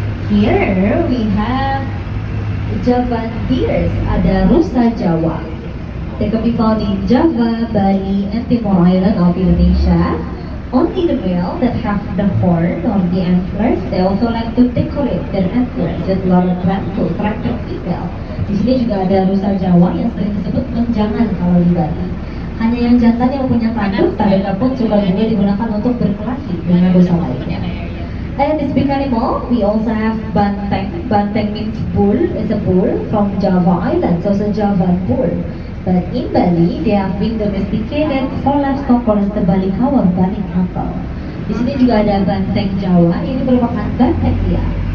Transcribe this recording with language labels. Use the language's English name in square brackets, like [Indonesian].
[English] Here we have Javan deers. [Indonesian] Ada rusa Jawa. [English] They can be found in Java, Bali, and Timor Island of Indonesia. Only the male that have the horn or the antlers, they also like to decorate their antlers with a lot of to attract the female. [Indonesian] Di sini juga ada rusa Jawa yang sering disebut menjangan kalau di Bali. Hanya yang jantan yang punya tanduk, tanduknya pun juga digunakan untuk berkelahi dengan rusa lainnya. [English] And this big animal, we also have banteng. Banteng means bull, is a bull from Java Island, so it's a Javan bull. But in Bali, they have been domesticated for livestock called the Balikawan Bali cattle. [Indonesian] Di sini juga ada banteng Jawa, ini merupakan banteng liar.